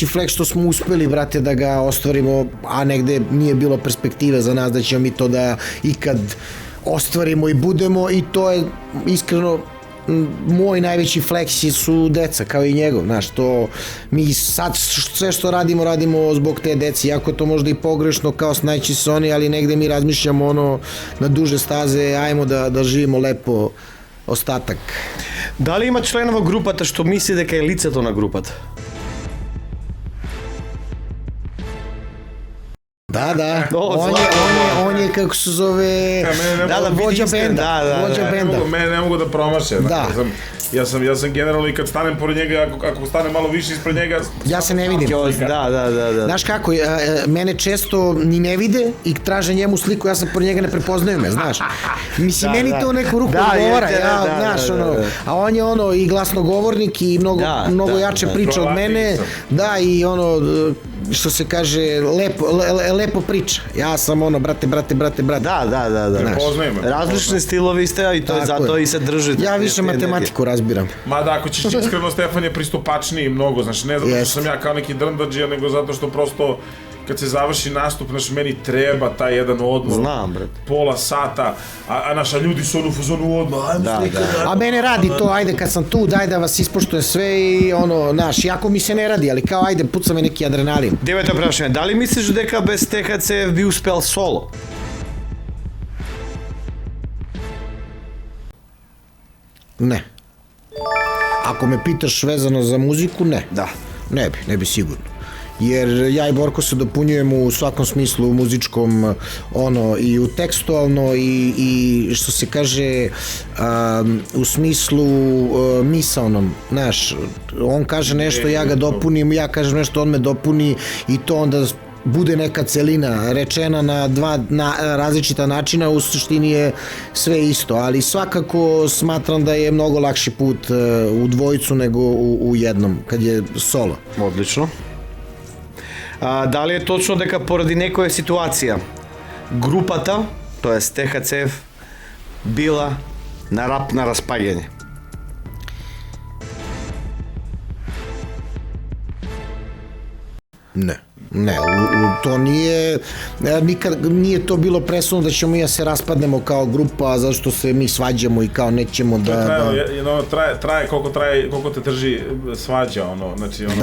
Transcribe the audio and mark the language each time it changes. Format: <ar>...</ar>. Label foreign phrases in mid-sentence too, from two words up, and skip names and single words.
<sr>fleks što smo uspeli, brate, da ga ostvarimo, a negde nije bilo perspektive za nas da ćemo mi to da ikad ostvarimo i budemo i to je iskreno moj najveći fleksi su deca, kao i njegov, znaš, to mi sad sve što radimo zbog te deci, iako je to možda i pogrešno kao snaći se oni, ali negde mi razmišljamo ono na duže staze, ajmo da živimo lepo ostatak. Da li ima členova</sr> <mk>групата што мисли дека е лицето на групата?</mk> <sr>Da, O, on je kako se zove, vođa benda, vođa benda. Mene ne mogu da promaše. Da. Ja sam generalno i kad stanem pored njega, ako stanem malo više ispred njega... Ja se ne vidim. Da. Znaš kako, mene često ni ne vide i traže njemu sliku, ja sam pored njega ne prepoznaju me, znaš. Mislim, meni to u neku ruku odgovara, znaš, ono, a on je ono i glasnogovornik i mnogo jače priča od mene, da, i ono, što se kaže, lepo priča. Ja sam ono, brate. Da. Prepoznaju me.</sr> <mk>Различни стилови сте, и тој затоа и се држи.</mk> <sr>Ja više matematiku razbiram. Ma da, ako ćeš iskreno, Stefan je pristupačniji mnogo, znaš, ne zato što sam ja kao neki drndađija, nego zato što prosto kad se završi nastup, znaš, meni treba taj jedan odmor. Znam, brate. Pola sata, a naša ljudi su ono u fazonu odmor, A mene radi to, ajde kad sam tu, daj da vas ispoštujem sve i ono, znaš, jako mi se ne radi, ali kao ajde, puca me neki adrenalin.</sr> <mk>Девето прашање, дали мислиш дека без ТХЦ би успел соло?</mk> <sr>Ne. Ako me pitaš vezano za muziku, ne. Da. Ne bi sigurno. Jer ja i Borko se dopunjujemo u svakom smislu, u muzičkom, ono, i u tekstualno i što se kaže, u smislu misaonom, znaš, on kaže nešto, ja ga dopunim, ja kažem nešto, on me dopuni i to onda bude neka celina rečena na različita načina, u suštini je sve isto, ali svakako smatram da je mnogo lakši put u dvojicu nego u jednom, kad je solo.</sr> <mk>Одлично. Дали е точно дека поради некоја ситуација групата, тоест ТХЦФ, била на рап на распаѓање?</mk> <sr>Ne, to nikad nije to bilo presudno da ćemo mi da se raspadnemo kao grupa, zašto se mi svađamo i kao nećemo da... Traje koliko te drži svađa, ono, znači, ono...</sr>